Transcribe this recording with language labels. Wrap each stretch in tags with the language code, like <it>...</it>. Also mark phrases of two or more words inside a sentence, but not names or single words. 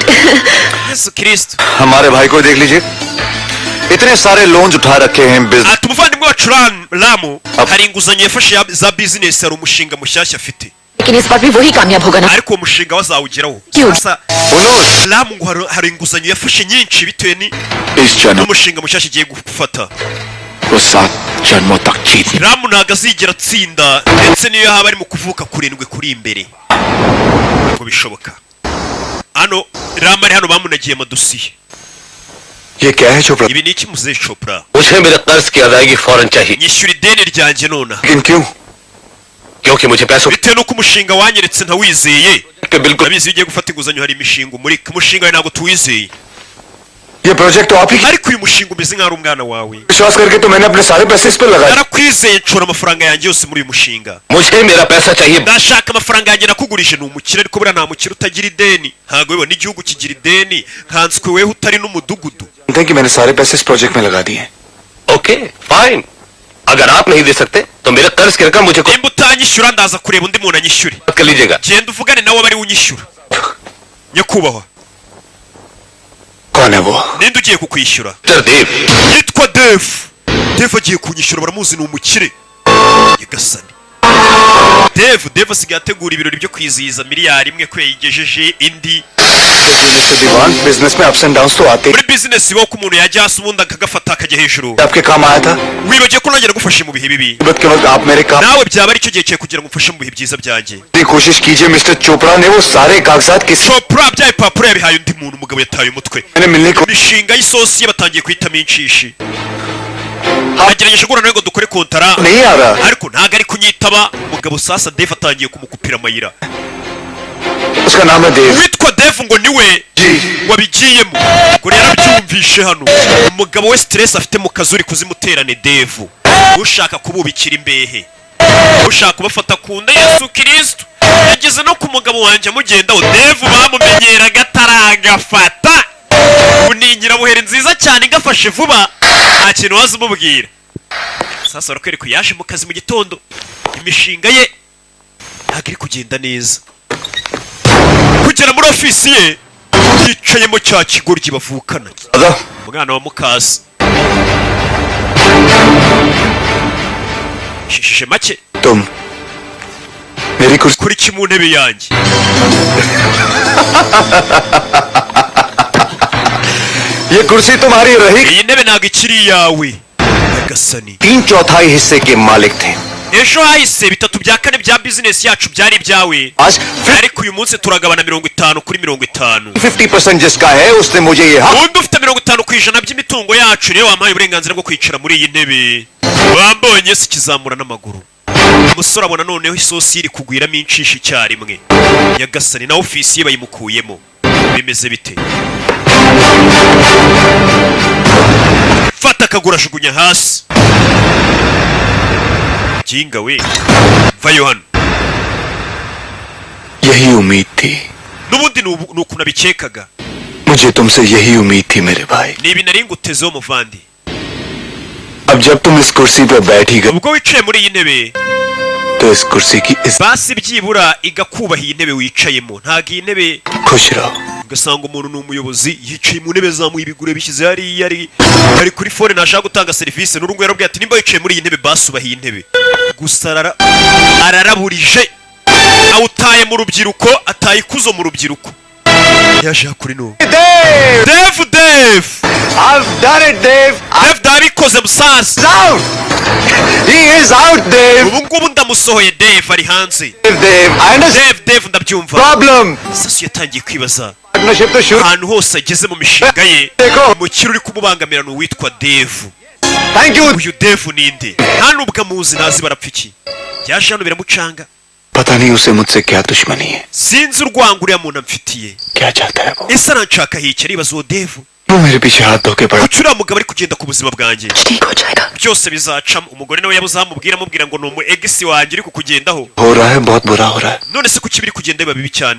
<rw>yesu kirisito</rw> <hi>हमारे भाई को देख लीजिए, इतने सारे लोन्स उठा रखे हैं बिजनेस</hi> <rw>ati umuvandimwe wacu ramu hari inguzanyo yafashe za bizinesi hari umushinga mushyashya afite</rw> <hi>लेकिन इस बार भी वही कामयाब होगा ना</hi> <rw>ariko uwo mushinga we azawugeraho Cute. Sasa, ramu ngo hari inguzanyo yafashe nyinshi bitewe</rw> <hi>इस जन्म</hi> <rw>n'umushinga mushyashya igiye gufata</rw> <hi>को 7 जन्मों तक जीतने</hi> <rw>ramu ntabwo azigera atsinda ndetse niyo haba ari mu kuvuka kurindwi kuri imbere ntabwo bishoboka hano ramu ari hano bamunagiye amadosiye</rw> <hi>ये क्या है चोपड़ा?</hi> <rw>ibi ni iki muzehe chopra</rw> <hi>मुझे मेरे कर्ज की अदायगी फौरन चाहिए</hi> <rw>nyishyura ideni ryanjye nonaha</rw> <hi>लेकिन क्यों? क्योंकि मुझे पैसों</hi> <rw>bitewe n'uko umushinga wanyeretse ntawizeye</rw> <hi>के बिल्कुल</hi> <rw>urabizi iyo ugiye gufata inguzanyo hari imishinga umurika umushinga wawe ntabwo tuwizeye</rw> <hi>ये प्रोजेक्ट तो आप ही</hi> <rw>ariko uyu mushinga umeze nk'aho ari umwana wawe</rw> <hi>विश्वास करके तो मैंने अपने सारे पैसे इस पर लगाए।</hi> <rw>narakwizeye nshora amafaranga yanjye yose muri uyu mushinga</rw> <hi>मुझे मेरा पैसा चाहिए</hi> <rw>ndashaka amafaranga yanjye nakugurije ni umukire ariko buriya nta mukire utagira ideni ntabwo bibona n'igihugu kigira ideni nkanswe weho utari n'umudugudu</rw> <hi>जानते हैं कि मैंने सारे पैसे इस प्रोजेक्ट में लगा दिए।</hi> <en>okay fine</en> <hi>अगर आप नहीं दे सकते तो मेरे कर्ज की रकम मुझे</hi> <rw>nimba utanyishyura ndaza kureba undi muntu anyishyure</rw> <hi>कर लीजिएगा</hi> <rw>genda uvugane nawe aba ari we unyishyura nyakubahwa</rw> <hi>कौन है वो?</hi> <rw>ninde ugiye kukwishyura</rw> <hi>मिस्टर देव</hi> <rw>yitwa devu devu agiye kunyishyura baramuzi ni umukire nyagasani devu asigaye ategura ibirori byo kwizihiza miliyari imwe ko yayigejeje indi</rw> <hi>मिस्टर दीवान, बिजनेस में</hi> <en>ups and downs</en> <hi>तो आते</hi> <rw>muri bizinesi ibaho ko umuntu yajya hasi ubundi akagafata akajya hejuru</rw> <hi>ही। आपके काम आया था</hi> <rw>wibagiwe ko nanjye nagufashe mu bihe bibi</rw> <hi>मुसीबत के वक्त आप मेरे काम</hi> <rw>nawe byaba ari cyo gihe cyawe kugira ngo umfashe mu bihe byiza byanjye</rw> <hi>की कोशिश कीजिए। मिस्टर चोपड़ा ने वो सारे कागजात किसी</hi> <rw>chopra bya bipapuro yabihaye undi muntu umugabo yataye umutwe</rw> <hi>मैंने मिलने को</hi> <rw>imishinga y'isosi ye batangiye kuhitamo inshishi agerageje guhura nawe ngo dukore kontara</rw> <hi>नहीं आ रहा।</hi> <rw>ariko ntabwo ari kunyitaba umugabo sasa devu atangiye kumukupira amayira</rw> <hi>उसका नाम है देव</hi> <rw>uwitwa devu ngo niwe</rw> <hi>जी।</hi> <rw>wabigiyemo ngo rero abyumvishe hano umugabo we stress afite mu kazi uri kuzimuterane devu ushaka kububikira imbehe ushaka kubafata ku nda yesu kirisito yageze no ku mugabo wanjye amugendaho devu bamumenyeraga ataragafata ni nyirabuheri nziza cyane igafashe vuba nta kintu waza umubwira sasa barakwereka ko yaje mu kazi mu gitondo imishinga ye ntabwo iri kugenda neza kugera muri ofisi ye yicayemo cya kigoryi bavukana</rw> <hi>दादा</hi> <rw>umwana wa mukasi shishije make</rw> <hi>तुम मेरी कुर्सी</hi> <rw>kuri ki mu ntebe yanjye</rw> <hi>ये कुर्सी तुम्हारी रही</hi> <rw>iyi ntebe ntabwo ikiri iyawe nyagasani</rw> <hi>3/4 हिस्से के मालिक थे</hi> <rw>ejo hahise 3/4 bya bizinesi yacu byari ibyawe</rw> <hi>आज</hi> <rw>ariko uyu munsi turagabana 50 kuri 50</rw> <hi>50% जिसका है उसने मुझे ये हक</hi> <rw>undi ufite 50% by'imitungo yacu niyo wampaye uburenganzira bwo kwicara muri iyi ntebe wambonye se kizamura n'amaguru umusore abona noneho isosi iri kugwiramo inshishi icyarimwe nyagasani na ofisi ye bayimukuyemo bimeze bite fata akaguru ajugunya hasi jinga we vayo hano</rw> <hi>यही उम्मीद थी</hi> <rw>n'ubundi ni uku nabikekaga</rw> <hi>मुझे तुमसे यही उम्मीद थी मेरे भाई</hi> <rw>ni ibi nari ngutezeho muvandi</rw> <hi>अब जब तुम इस कुर्सी पर बैठ ही गए</hi> <rw>ubwo wicaye muri iyi ntebe</rw> <hi>तो इस कुर्सी की इस</hi> <rw>basi byibura igakubaha iyi ntebe wicayemo ntabwo iyi ntebe</rw> <hi>खुश रहो</hi> <rw>ugasanga umuntu ni umuyobozi yicaye mu ntebe zamuye ibigure bishyize hariya ari kuri fone ntashaka gutanga serivisi n'urungu yarabwiye ati nimba wicaye muri iyi ntebe basubaha iyi ntebe gusa araraburije awutaye mu rubyiruko ataye ikuzo mu rubyiruko yaje kuri no Dave</rw> <en>I've done it Dave</en> <rw>Dave dabikoze musaza</rw> <en>out he is out Dave</en> <rw>ubu ngubu ndamusohoye Dave ari hanze</rw> <en>Dave I understand</en> <rw>Dave ndabyumva problem sasi yatangiye kwibaza</rw> <hi>पार्टनरशिप तो शुरू</hi> <rw>ahantu hose ageze mu mishinga ye Yego. umukire uri kumubangamira ni uwitwa Dave</rw> <en>thank you</en> <rw>uyu Dave ninde nta nubwo amuzi ntazi barapfa iki yaje hano biramucanga</rw> <hi>पता नहीं उसे मुझसे क्या दुश्मनी है</hi> <rw>sinzi urwango uriya muntu amfitiye</rw> <hi>क्या चाहता है वो</hi> <rw>ese aranshaka hica aribaza uwo Dave</rw> <hi>वो मेरे पीछे हाथ धो के पड़ा</hi> <rw>kuki uriya mugabo ari kugenda ku buzima bwanjye</rw> <hi>ठीक हो जाएगा</hi> <rw>byose bizacamo umugore nawe yabuze amubwira amubwira ngo ni umu egisi wanjye uri kukugendaho</rw> <hi>हो रहा है बहुत बुरा हो रहा है</hi> <rw>none se kuki biri kugenda biba bibi cyane</rw>